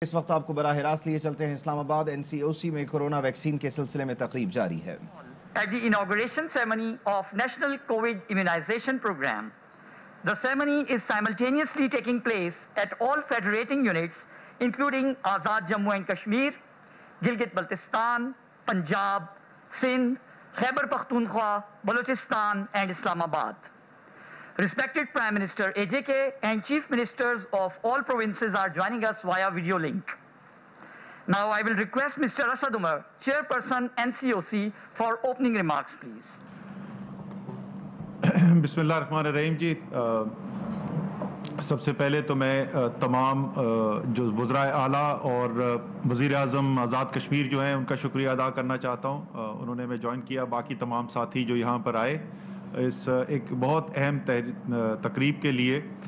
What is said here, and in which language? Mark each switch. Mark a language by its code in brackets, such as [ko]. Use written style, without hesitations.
[ur] اس وقت آپ کو براہ راست لیے چلتے ہیں اسلام آباد NCOC میں کورونا ویکسین کے سلسلے میں تقریب جاری ہے. [en] At the inauguration ceremony of National COVID Immunization Program, the ceremony is simultaneously taking place at all federating units, including Azad Jammu and Kashmir, Gilgit-Baltistan, Punjab, Sindh, Khyber Pakhtunkhwa, Balochistan, and Islamabad. Respected Prime Minister AJK and Chief Ministers of all provinces are joining us via video link. Now I will request Mr. Asad Umar, Chairperson NCOC, for opening remarks, please. [ar] بسم اللہ الرحمن الرحیم جی. [ur] سب سے پہلے تو میں تمام جو وزرائے اعلیٰ اور وزیر اعظم آزاد کشمیر جو ہیں ان کا شکریہ ادا کرنا چاہتا ہوں. انہوں نے ہمیں جوائن کیا, باقی تمام ساتھی جو یہاں پر آئے اس ایک بہت اہم تقریب کے لیے.